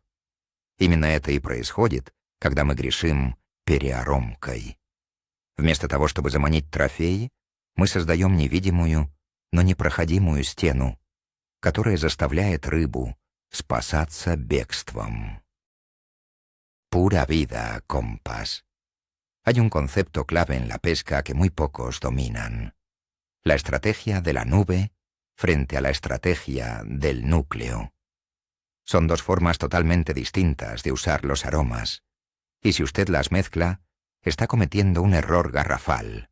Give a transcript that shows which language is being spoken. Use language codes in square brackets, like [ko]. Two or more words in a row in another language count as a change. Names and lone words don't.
[ru] Именно это и происходит, когда мы грешим переаромкой. Вместо того, чтобы заманить трофеи, мы создаем невидимую, но непроходимую стену, которая заставляет рыбу спасаться бегством. [es] Pura vida, compas. Hay un concepto clave en la pesca que muy pocos dominan. La estrategia de la nube frente a la estrategia del núcleo. Son dos formas totalmente distintas de usar los aromas, y si usted las mezcla, está cometiendo un error garrafal.